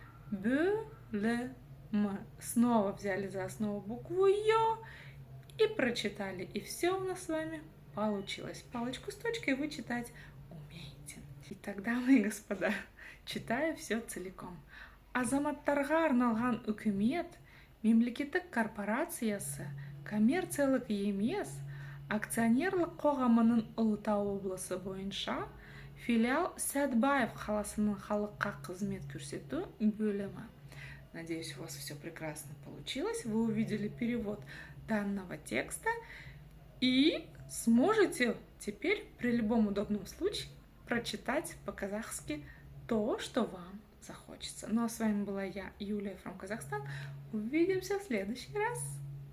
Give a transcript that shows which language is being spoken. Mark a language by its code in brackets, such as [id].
[ru] Бөлема. Снова взяли за основу букву Ё и прочитали. И все у нас с вами получилось. Палочку с точкой вы читать умеете. Итак, дамы и господа, читаю все целиком. [kk] Азаматтарға арналған үкімет, мемлекеттік корпорациясы, коммерциялық емес, акционерлік қоғамының Ұлытау облысы бойынша филиал Сәтбаев қаласының халыққа қызмет көрсету бөлімі. [ru] Надеюсь, у вас все прекрасно получилось. Вы увидели перевод данного текста и сможете теперь при любом удобном случае прочитать по-казахски то, что вам захочется. Ну а с вами была я, Юлия from Казахстан. Увидимся в следующий раз.